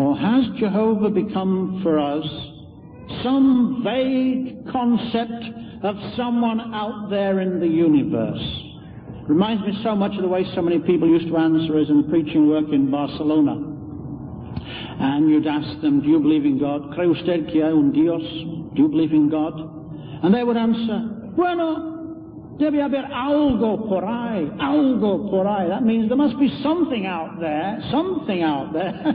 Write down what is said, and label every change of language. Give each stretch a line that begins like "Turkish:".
English: Or has Jehovah become for us some vague concept of someone out there in the universe? Reminds me so much of the way so many people used to answer us in preaching work in Barcelona. And you'd ask them, do you believe in God?
Spanish: ¿Cree usted que hay un Dios?
English: Do you believe in God? And they would answer,
Spanish: bueno, debe haber algo por ahí, algo por ahí.
English: That means there must be something out there, something out there.